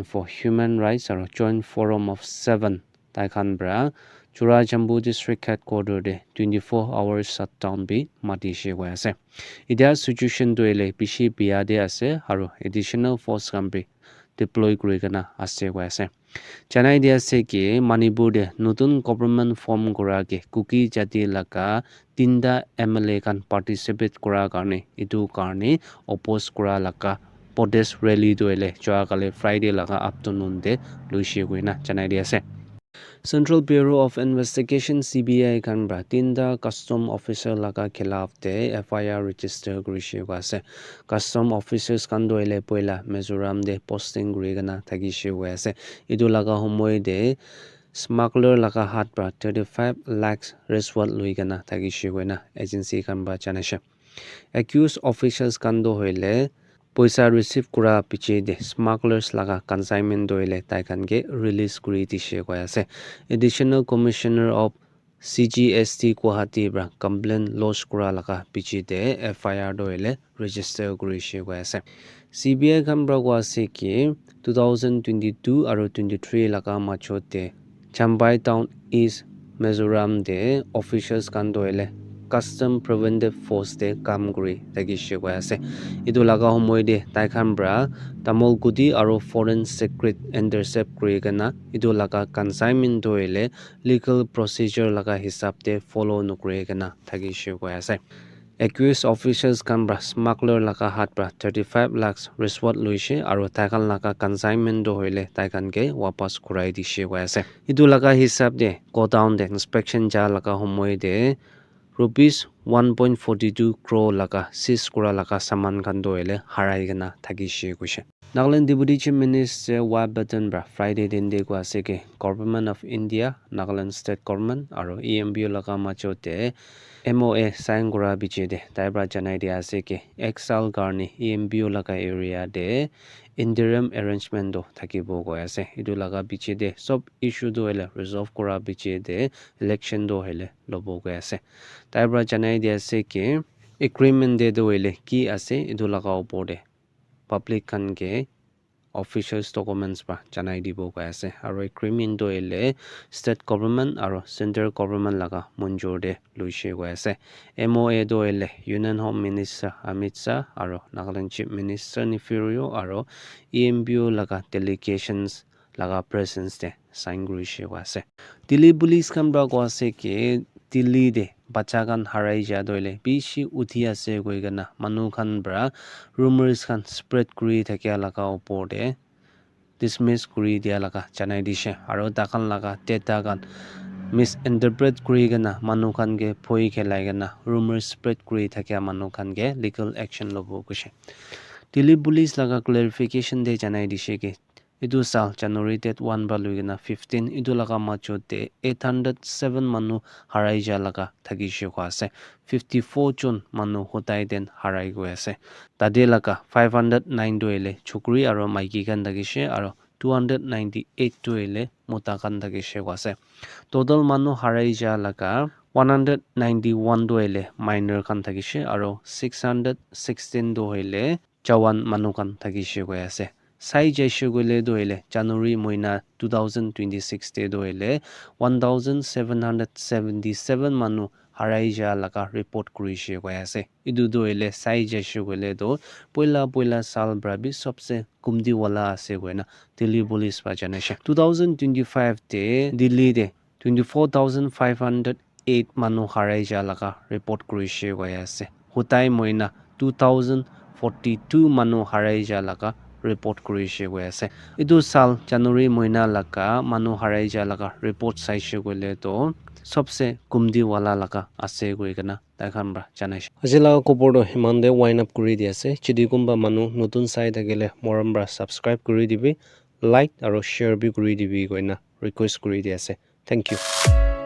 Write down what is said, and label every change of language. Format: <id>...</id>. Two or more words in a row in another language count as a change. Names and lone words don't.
<en>for Human Rights</en> <nag>aro Joint Forum of 7 Taikanbra Churachandpur District Headquarter de</nag> <en>24 hours shutdown</en> <nag>bi matishe ko ase idia situation doile bishi biade ase aro</nag> <en>additional force</en> <nag>kan bi deploy kuri kana ase ko ase janai dia se ki Manipur de nutun government form kora ke Cookie jati laka tinda MLA kan participate kora karne itu karne oppose kora laka</nag> <en>protest rally</en> <nag>doile joa kale Friday laka afternoon de luishi kuina janai dia se Central Bureau of Investigation CBI kan tinda</nag> <en>custom officer</en> <nag>laga khilaf de</nag> <en>FIR register</en> <nag>kurishe ase</nag> <en>custom officers</en> <nag>kan doile poila Mizoram de posting gurigana thagishe ase idu laga homoi de smuggler laga hat pra 35 lakhs rishwat luigana thagishe goina agency kan ba janashe</nag> <en>accused officials</en> <nag>kan do hoile poisa receive kura piche de smugglers laga consignment doile taikan ge release kuri dishe koi ase</nag> <en>additional commissioner of CGST Guwahati</en> <nag>bra</nag> <en>complaint lodge</en> <nag>kura laga piche de FIR doile register kuri she koi ase CBI kan bra kwa ase ki 2022 aro 23 laga machote Chambai town East Mizoram de officials kan doile</nag> <en>custom preventive force</en> <nag>de kam kuri tagi shekwa ase idu laga homoy de taikhan bra tamol gudi aro</nag> <en>foreign secret intercept</en> <nag>kuri gana idu laga consignment doile</nag> <en>legal procedure</en> <nag>laga hisab de follow nukuri gana tagi shekwa ase</nag> <en>accused officials</en> <nag>kan bra smuggler laga hat bra 35 lakhs reward luishe aro taikhan laga consignment do hoile taikhan ke wapas kurai di shekwa ase idu laga hisab de go down de inspection ja laga homoy de rupees 1.42 crore laga sis kura laga saman kan doile harai gana thagi she kushe Nagaland</nag> <en>Deputy Chief Minister</en> <nag>Wabaton bra Friday din de kwa seke Government of India Nagaland State Government aro EMBU laga machote</nag> <en>MOA sign</en> <nag>kura biche de taibra janai de ase ke Exal Garni EMBU laga area de</nag> <en>interim arrangement</en> <nag>do thakibo go ase idu laga biche de sob issue do hele resolve kura biche de election do hele lobo go ase taibra janai de ase ke agreement de do hele ki ase idu laga opor de public kan ke</nag> <en>officials documents</en> <nag>ba janai dibo go ase aro agreement do hele</nag> <en>state government</en> <nag>aro central government laga monjor de luishe go ase MOA do hele</nag> <en>Union Home Minister</en> <nag>Amit Shah aro Nagaland</nag> <en>Chief Minister</en> <nag>Nifirio aro EMBU laga delegations laga presence de sign kuri she go ase Delhi police kan bra go ase ke Delhi de bacha kan harai ja doile bishi uthi ase goi gana manu khan bra rumors khan spread kuri thakya laga opor de dismiss kuri dia laga janai dishe aro dakan laga data kan misinterpret kuri gana manu khan ge phoi khelai gana rumors spread kuri thakya manu khan ge</nag> <en>legal action</en> <nag>lobo kushe Delhi police laga clarification de janai dishe ke idu sal January date 1 ba luigena 15 idu laga machote 807 manu harai ja laga thagi she ko ase 54 jon manu hotai den harai go ase tade laga 509 doile chukri aro maiki kan thagi she aro 298 doile mota kan thagi she ko ase total manu harai ja laga 191 doile minor kan thagi she aro 616 doile jawan manu kan thagi she ko ase sai jaishe gole doile January moina 2026 te doile 1777 manu harai ja laga report kuri she go ase idu doile sai jaishe gole do poila sal brabi sabse kumdi wala ase goina Delhi police ba janeshe 2025 te Delhi de 24508 manu harai ja laga report kuri she go ase hutai moina 2042 manu harai ja laga report kuri she go ase idu sal January moina laka manu harai ja laga report sai she gole to sabse kumdi wala laka ase goi kana taikhan bra janai ajila kopor do himande</nag> <en>wind up</en> <nag>kuri di ase chidi kumba manu notun sai thagile moram bra subscribe kuri dibi like aro share bi kuri dibi goina request kuri di ase</nag> <en>thank you</en>